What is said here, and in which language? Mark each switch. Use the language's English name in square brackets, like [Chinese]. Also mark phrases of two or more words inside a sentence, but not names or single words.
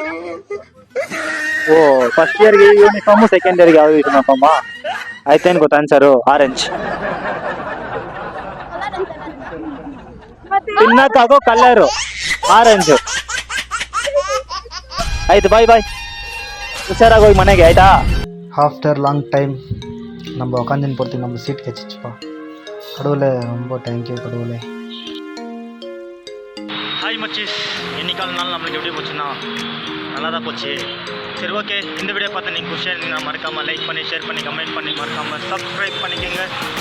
[Kannada] ಓ [English] first year-ge [Kannada] ಯೂನಿಫಾರ್ಮು, [English] second year-ge [Kannada] ಯಾವ ಯೂನಿಫಾರ್ಮ? ಆಯ್ತೇನು ಗೊತ್ತಾ ಆನ್ಸರು? ಆರೆಂಜ್. ತಿನ್ನಕ್ಕಾಗೋ ಕಲರು ಆರೆಂಜ್. ಆಯ್ತು ಬಾಯ್ ಬಾಯ್, ಹುಷಾರಾಗಿ ಹೋಗಿ ಮನೆಗೆ ಆಯ್ತಾ. [English] after long time [Tamil] நம்ம உக்காந்துன்னு போகிறதுக்கு நம்ம சீட் கிடச்சிச்சுப்பா. கடவுளே ரொம்ப தேங்க்யூ கடவுளே. ஹாய் மச்சிஸ், இன்னைக்கான நாள் நம்மளுக்கு எப்படி போச்சுன்னா நல்லா தான் போச்சு. சரி ஓகே, இந்த வீடியோ பார்த்து நீங்கள் குஷியாக இருந்தீங்கன்னா மறக்காமல் லைக் பண்ணி, ஷேர் பண்ணி, கமெண்ட் பண்ணி, மறக்காமல் சப்ஸ்கிரைப் பண்ணிக்கோங்க.